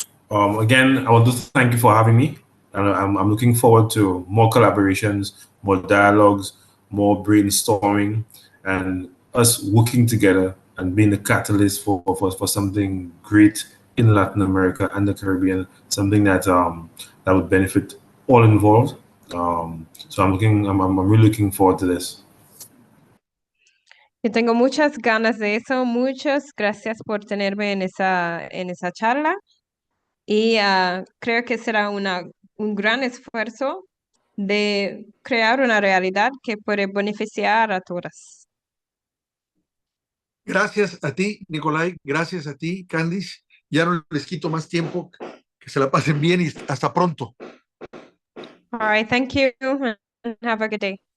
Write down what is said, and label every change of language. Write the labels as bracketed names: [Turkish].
[English] Again, I want to thank you for having me. And I'm looking forward to more collaborations, more dialogues, more brainstorming, and us working together and being the catalyst for something great in Latin America and the Caribbean, something that that would benefit all involved. So I'm really looking forward to this. [Spanish] Yo tengo muchas ganas de eso. Muchas gracias por tenerme en esa charla. Y creo que será un gran esfuerzo de crear una realidad que puede beneficiar a todas. Gracias a ti, Nikolai. Gracias a ti, Candice. Ya no les quito más tiempo. Que se la pasen bien y hasta pronto. [English] All right, thank you, and have a good day.